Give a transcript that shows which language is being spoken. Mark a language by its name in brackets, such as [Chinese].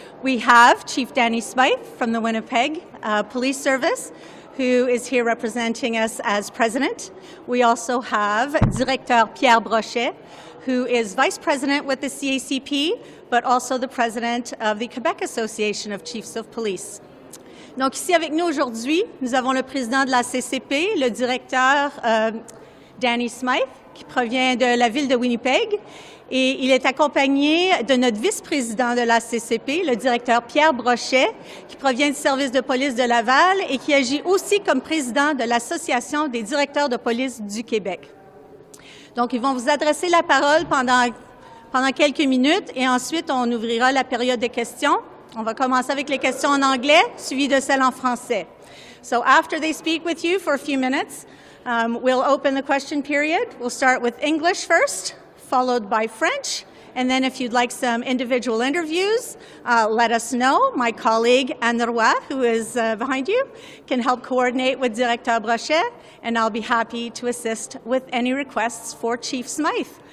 [English] We have Chief Danny Smythe from the Winnipeg Police Service, who is here representing us as president. We also have Directeur Pierre Brochet, who is vice president with the CACP, but also the president of the Quebec Association of Chiefs of Police. [French] Donc ici avec nous aujourd'hui, nous avons le président de la CCP, le directeur Danny Smythe, qui provient de la ville de Winnipeg, et il est accompagné de notre vice-président de la CCP, le directeur Pierre Brochet, qui provient du service de police de Laval et qui agit aussi comme président de l'Association des directeurs de police du Québec. Donc, ils vont vous adresser la parole pendant quelques minutes et ensuite, on ouvrira la période de questions. On va commencer avec les questions en anglais, suivies de celles en français. [English] So, after they speak with you for a few minutes, we'll open the question period. We'll start with English first, followed by French, and then if you'd like some individual interviews, let us know. My colleague Anne Roy, who is behind you, can help coordinate with Directeur Brochet, and I'll be happy to assist with any requests for Chief Smythe.